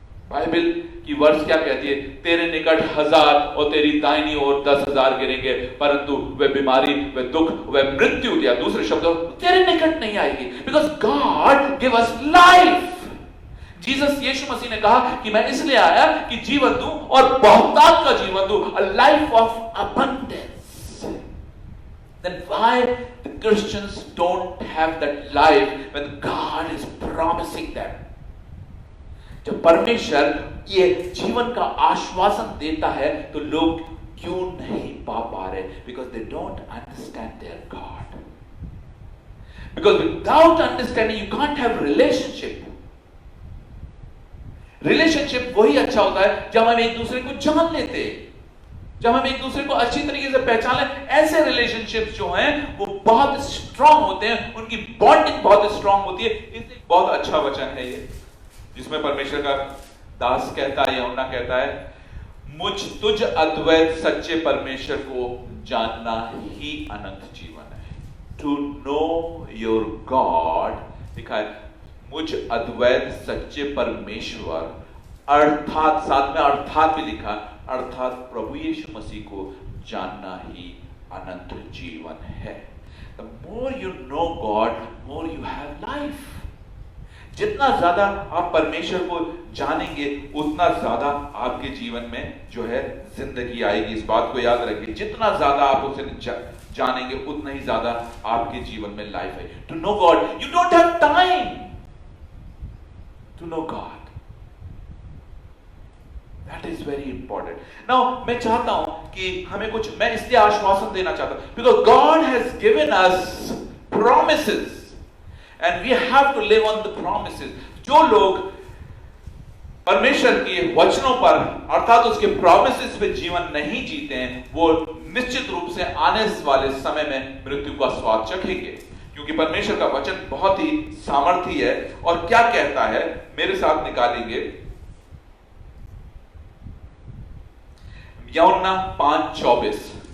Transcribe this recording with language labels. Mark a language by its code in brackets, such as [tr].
[hi] Bible की वर्ष क्या कहती है? तेरे निकट 1000 और तेरी दाहिनी ओर 10,000 गिरेंगे, परंतु वह बीमारी, वह दुख, वह मृत्यु, या दूसरे शब्दों तेरे निकट नहीं आएगी, [en] Because God give us life. [hi] Jesus यीशु मसीह ने कहा कि मैं इसलिए आया कि जीवन दूं और बहुतायत का जीवन दूं, [en] a life of abundance. Then why the Christians don't have that life when God is promising them? [hi] जब परमेश्वर ये जीवन का आश्वासन देता है तो लोग क्यों नहीं पा रहे? [en] Because they don't understand their God. Because without understanding you can't have relationship. [hi] Relationship वही अच्छा होता है जब हम एक दूसरे को जान लेते हैं, जब हम एक दूसरे को अच्छी तरीके से पहचान लें। ऐसे रिलेशनशिप्स जो हैं वो बहुत स्ट्रांग होते हैं, उनकी बॉन्डिंग बहुत स्ट्रांग होती है। इसलिए बहुत अच्छा वचन है ये, जिसमें परमेश्वर का दास कहता है, यूहन्ना कहता है, मुझ तुझ अद्वैत सच्चे परमेश्वर को जानना ही अनंत जीवन है। [en] to know your God [hi] लिखा है, मुझ अद्वैत सच्चे परमेश्वर, अर्थात साथ में अर्थात भी लिखा, अर्थात प्रभु यीशु मसीह को जानना ही अनंत जीवन है। [en] The more you know God, more you have life. [hi] जितना ज्यादा आप परमेश्वर को जानेंगे उतना ज्यादा आपके जीवन में जो है जिंदगी आएगी। इस बात को याद रखिए, जितना ज्यादा आप उसे जानेंगे उतना ही ज्यादा आपके जीवन में लाइफ है। [en] To know God, you don't have time to know God. That is very important. Now, [hi] मैं चाहता हूं कि हमें कुछ, मैं इसलिए आश्वासन देना चाहता हूं, [en] because God has given us promises and we have to live on the promises. [hi] जो लोग परमेश्वर के वचनों पर अर्थात उसके प्रोमिसेस पे जीवन नहीं जीते हैं, वो निश्चित रूप से आने वाले समय में मृत्यु का स्वाद चखेंगे, क्योंकि परमेश्वर का वचन बहुत ही सामर्थी है। और क्या कहता है, मेरे साथ निकालेंगे यूहन्ना 5:24।